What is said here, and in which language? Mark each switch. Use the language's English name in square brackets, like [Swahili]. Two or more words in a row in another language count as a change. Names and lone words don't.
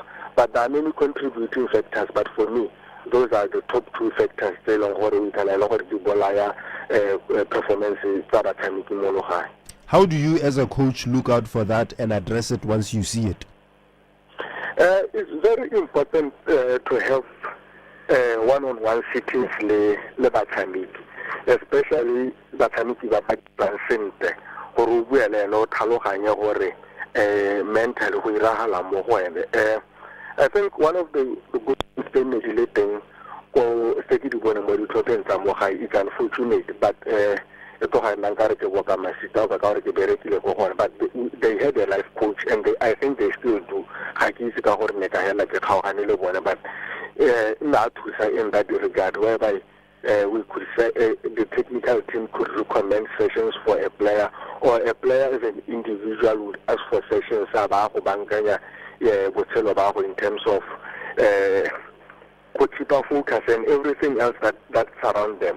[English] But there are many contributing factors, but for me, those are the top two factors. How do you as a coach look out for that and address it once you see it? It's very important to have one-on-one sittings [Tswana] le batshamiki, especially batshamiki ba sentle gore o bua le ene o tlhaloganye gore mentally go iragala mo go ene. [English] I think one of the good things relating [Tswana] go steki di bone mo ditlhopheng tsa mo gae [English] it's unfortunate, but but they had a life coach and I think they still do. But in that regard, whereby we could say the technical team could recommend sessions for a player, or a player as an individual would ask for sessions in terms of focus and everything else that surrounds them.